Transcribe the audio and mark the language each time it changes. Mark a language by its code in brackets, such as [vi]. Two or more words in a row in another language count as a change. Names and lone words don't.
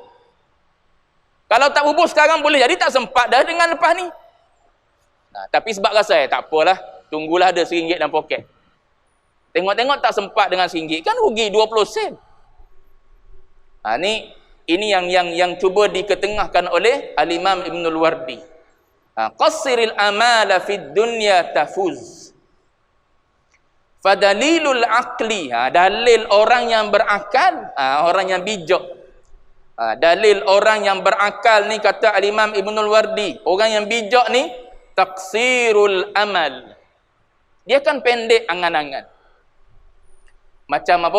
[ms] Kalau tak bubur sekarang boleh jadi tak sempat dah dengan lepas ni. Tapi sebab rasa tak apalah, tunggulah ada RM1 dalam poket. Tengok-tengok tak sempat dengan RM1, kan rugi 20 sen. Ini yang cuba diketengahkan oleh Al-Imam Ibnul Wardi. [ar] قصر الأمل في الدنيا تفز. فدليل العقل, [ms] dalil orang yang berakal, orang yang bijak. Dalil orang yang berakal ni, kata Al-Imam Ibnul Wardi, orang yang bijak ni [ar] تقصير الأمل. [ms] Dia kan pendek angan-angan. Macam apa?